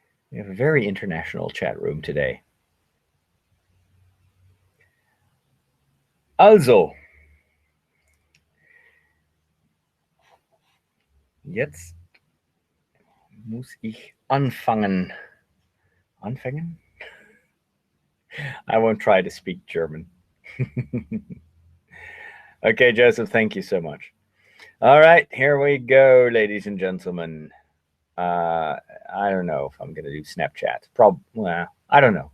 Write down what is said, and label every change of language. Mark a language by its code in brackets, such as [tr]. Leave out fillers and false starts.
[en] We have a very international chat room today. [de] Also, jetzt muss ich anfangen. Anfangen? [en] I won't try to speak German. Okay, Joseph, thank you so much. All right, here we go, ladies and gentlemen. I don't know if I'm going to do Snapchat. Well, I don't know.